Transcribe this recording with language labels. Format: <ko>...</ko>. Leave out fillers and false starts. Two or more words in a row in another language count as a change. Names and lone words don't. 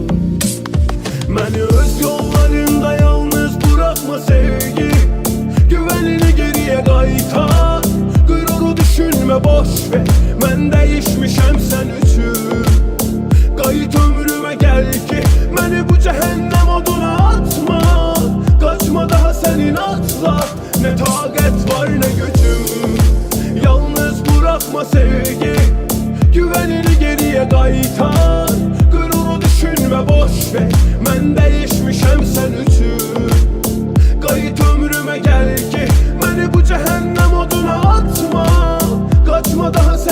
<az>Məni öz yollarında</az> <tr>yalnız bırakma sevgi. Güvenini geriye qaytar.</tr> <az>Qüruru düşünmə boş ver. Mən dəyişmişəm sən üçün. Qayıt ömrümə gəl ki məni bu cəhənnəm oduna atma.</az> <tr>Kaçma daha senin atla. Ne taqət var ne gücüm. Yalnız bırakma sevgi. Güvenini geriye qaytar.</tr> <az>Qüruru düşünmə boş ver. Mən dəyişmişəm sən üçün. Qayıt ömrümə gəl ki məni bu cəhənnəm oduna atma.</az> <tr>Kaçma daha</tr>